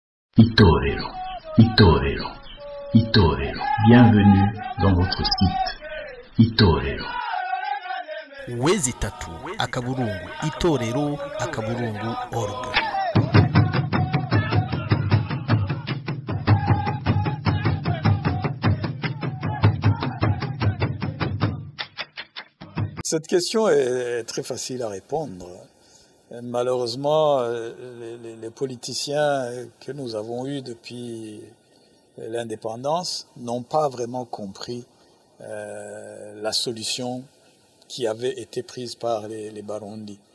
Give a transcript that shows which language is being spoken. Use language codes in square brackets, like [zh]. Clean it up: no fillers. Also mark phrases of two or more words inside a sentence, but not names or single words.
[rw] Itorero, Itorero, Itorero. [fr] Bienvenue dans votre site. [rw] Itorero. Wezi3 akaburungu itorero akaburungu org. [fr] Cette question est très facile à répondre. Malheureusement, les politiciens que nous avons eus depuis l'indépendance n'ont pas vraiment compris la solution qui avait été prise par les Barundi.